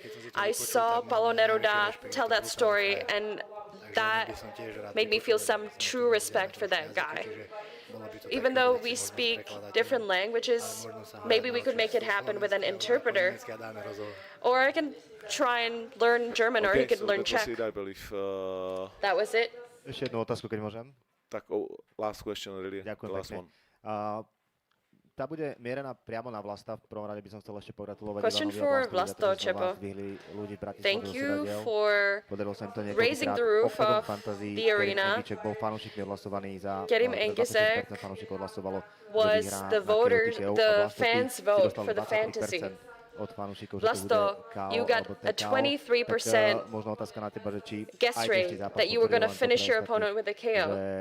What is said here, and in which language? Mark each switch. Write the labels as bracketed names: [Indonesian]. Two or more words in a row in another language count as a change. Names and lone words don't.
[English] I saw Paulo Neruda tell that story, and that made me feel some true respect for that guy. Even though we speak different languages, maybe we could make it happen with an interpreter. Or I can try and learn German, or he could learn Czech. That was it. [Slovak] Ešte jednu otázku, keď môžem. Tak, [English] last question, really. [Slovak] Ďakujem [English] last [Slovak] pekne. [English] one. [Slovak] Tá bude mierená priamo na Vlasta. V prvom rade by som chcel ešte pogratulovať [English] Question for Vlasto Čepo. Thank you for raising the roof of the arena. Kerim Engizek was the fans' vote for the fantasy. Vlasto, you got a 23% guess rate that you were going to finish your opponent with a KO.